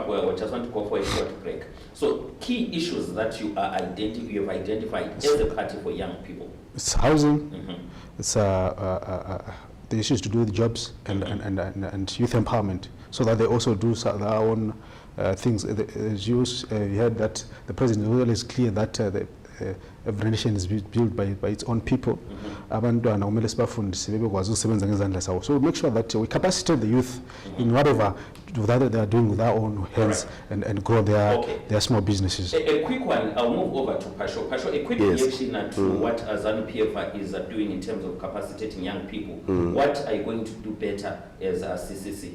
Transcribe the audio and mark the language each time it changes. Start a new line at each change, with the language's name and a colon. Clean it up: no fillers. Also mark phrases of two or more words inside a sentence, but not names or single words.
English: We just want to go for a short break. So key issues that you have identified as a party for young people. It's housing, it's the issues to do with jobs and youth empowerment, so that they also do their own things. As you heard that the president was always clear that every nation is built by its own people.
North Ndebele: Abantwana kumele sibafundise bebekwazi ukusebenza ngezandla zawo.
English: So we make sure that we capacitate the youth in whatever they are doing with their own hands and grow their small businesses. A quick one, I'll move over to Pasho. Pasho, a quick reaction to what Zanu PF is doing in terms of capacitating young people. What are you going to do better as a CCC?